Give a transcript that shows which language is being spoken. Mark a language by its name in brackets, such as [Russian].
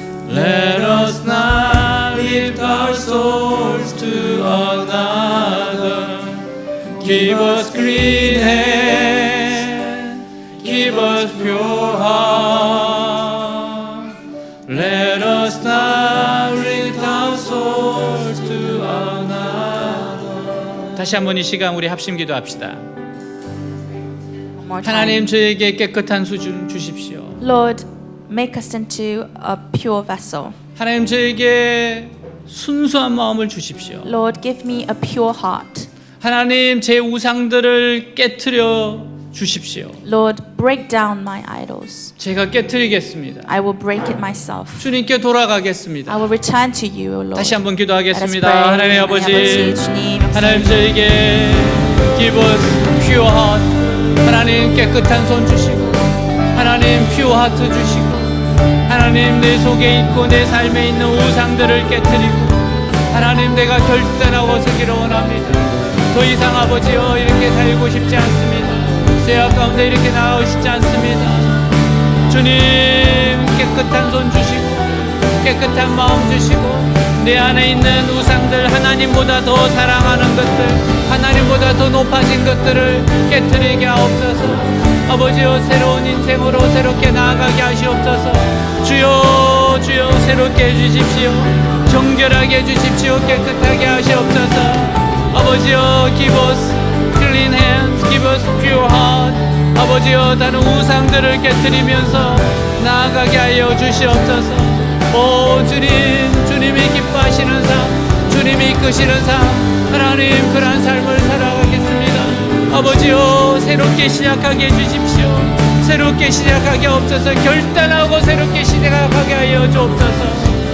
[English] Let us not lift our souls to another. Give us clean hands, give us pure heart. Let us not lift our souls to another. [Korean] 다시 한번 이 시간 우리 합심 기도합시다. [English] One more time. [Korean] 하나님 저에게 깨끗한 수준 주십시오. [English] Lord, make us into a pure vessel. [Korean] 하나님 저에게 순수한 마음을 주십시오. [English] Lord, give me a pure heart. [Korean] 하나님 제 우상들을 깨트려 주십시오. [English] Lord, break down my idols. [Korean] 제가 깨트리겠습니다. [English] I will break it myself. [Korean] 주님께 [English] I [Korean] 돌아가겠습니다. [English] will return to you, O Lord. [Korean] 다시 한번 [English] Let us [Korean] 기도하겠습니다. [English] pray. [Korean] 하나님 아버지, 주님, 하나님 저에게 [English] give us pure heart. [Korean] 하나님 깨끗한 손 주시고, 하나님 [English] pure heart [Korean] 주시고, 하나님 내 속에 있고 내 삶에 있는 우상들을 깨트리고, 하나님 내가 결단하고 서기를 원합니다. 더 이상 아버지여 이렇게 살고 싶지 않습니다. 죄악 가운데 이렇게 나아가고 싶지 않습니다. 주님 깨끗한 손 주시고 깨끗한 마음 주시고 내 안에 있는 우상들 하나님보다 더 사랑하는 것들 하나님보다 더 높아진 것들을 깨트리게 하옵소서. 아버지여 새로운 인생으로 새롭게 나아가게 하시옵소서. 주여 주여 새롭게 해주십시오. 정결하게 해주십시오. 깨끗하게 하시옵소서. [English] 아버지여 give us clean hands, give us pure heart. [Korean] 아버지여 다른 우상들을 깨트리면서 나아가게 하여 주시옵소서. 오 주님, 주님이 기뻐하시는 삶, 주님이 이끄시는 삶, 하나님 그러한 삶을 살아가겠습니다. 아버지여 새롭게 시작하게 해주십시오. 새롭게 시작하게 없어서 결단하고 새롭게 시작하게 하여 주옵소서.